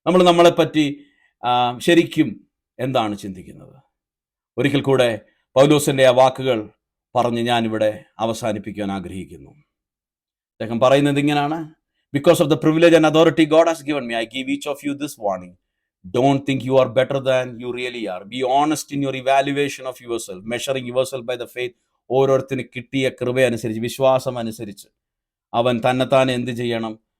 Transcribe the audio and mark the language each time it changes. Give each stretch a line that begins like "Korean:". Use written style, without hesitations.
Malayalam: നമ്മളെപ്പറ്റി ശരിക്കും എന്താണ് ചിന്തിക്കുന്നത്? ഒരിക്കൽ കൂടെ പൗലോസിന്റെ ആ വാക്കുകൾ പറഞ്ഞ് ഞാനിവിടെ അവസാനിപ്പിക്കാൻ ആഗ്രഹിക്കുന്നു. അദ്ദേഹം പറയുന്നത് ഇങ്ങനെയാണ്:
English: Because of the privilege and authority God has given me, I give each of you this warning. Don't think you are better than you really are. Be honest in your evaluation of yourself, measuring yourself by the faith.
Malayalam: ഓരോരുത്തർക്ക് കിട്ടിയ കൃപയനുസരിച്ച്, വിശ്വാസം അനുസരിച്ച് അവൻ തന്നെത്താനെ എന്ത് ചെയ്യണം?